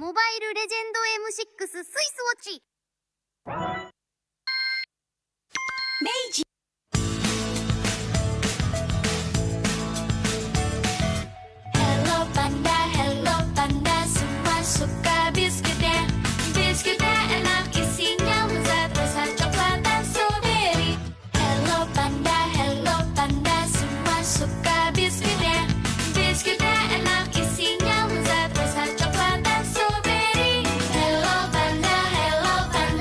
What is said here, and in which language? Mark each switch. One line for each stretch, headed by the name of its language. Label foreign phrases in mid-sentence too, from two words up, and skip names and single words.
Japanese: イルレジェンド M6 スイスウォッチ。明治
Indonesian: Hello panda, semua suka biskuitnya. Biskuitnya enak, isinya lezat, rasa coklat dan strawberry. Hello panda, semua suka biskuitnya. Biskuitnya enak, isinya lezat, rasa coklat dan strawberry. Hello